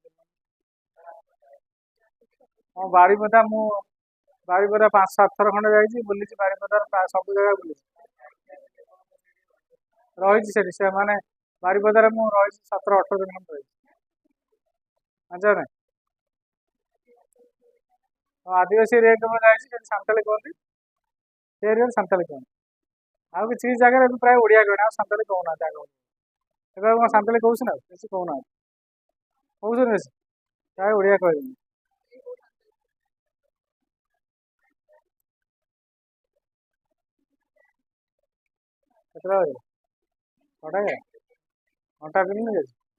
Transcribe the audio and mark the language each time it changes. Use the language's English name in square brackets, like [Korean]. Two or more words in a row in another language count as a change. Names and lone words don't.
[Odia] ହଁ ବାରିପଦା ମୁଁ ବାରିପଦା 5-7 ଥର ଖଣ୍ଡେ ଯାଇଛି ବୁଲିଛି ବାରିପଦାର ପ୍ରାୟ ସବୁ ଜାଗା ବୁଲିଛି ରହିଛି ସେଠି ସେମାନେ ବାରିପଦାରେ ମୁଁ ରହିଛି 17-18 ଦିନ ଖଣ୍ଡେ ରହିଛି ଜାଣିଛ ନାଇଁ [Hindi] आदिवासी एरिया में [Odia] ଯାଇଛି ସେଠି ସାନ୍ତାଳୀ କୁହନ୍ତି ସେ ଏରିଆରେ ସାନ୍ତାଳୀ କୁହନ୍ତି ଆଉ କିଛି କିଛି ଜାଗାରେ ଏବେ ପ୍ରାୟ ଓଡ଼ିଆ କହିନା ଆଉ ସାନ୍ତାଳୀ କହୁନାହାନ୍ତି ଆଗ ଏବେ ଆଉ କ'ଣ ସାନ୍ତାଳୀ କହୁଛି ନା ବେଶୀ କହୁନାହାନ୍ତି କହୁଛନ୍ତି ବେଶୀ ପ୍ରାୟ ଓଡ଼ିଆ କହିବେନି କେତେଟା ବାଜେ 6ଟା ଘଣ୍ଟା ପିନ୍ଧି ଯାଇଛି